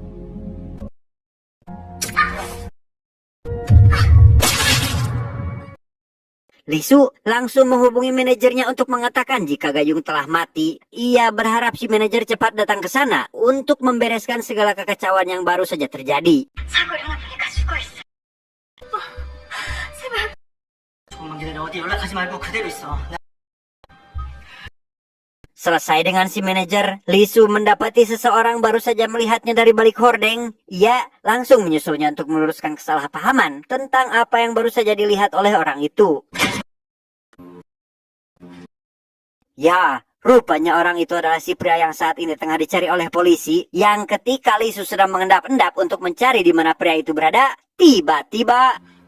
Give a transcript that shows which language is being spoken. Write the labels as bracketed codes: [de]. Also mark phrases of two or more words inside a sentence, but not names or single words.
[id] Lisu langsung menghubungi manajernya untuk mengatakan jika Gayung telah mati. Ia berharap si manajer cepat datang ke sana untuk membereskan segala kekacauan yang baru saja terjadi. [ko] 사고 일어나보니까 죽어있어. 제발. 조금만 기다려. 어디 연락하지 말고 그대로 있어. [id] Selesai dengan si manajer, Lisu mendapati seseorang baru saja melihatnya dari balik hordeng. Ia langsung menyusulnya untuk meluruskan kesalahpahaman tentang apa yang baru saja dilihat oleh orang itu. Ya, rupanya orang itu adalah si pria yang saat ini tengah dicari oleh polisi, yang ketika Lisu sedang mengendap-endap untuk mencari di mana pria itu berada, tiba-tiba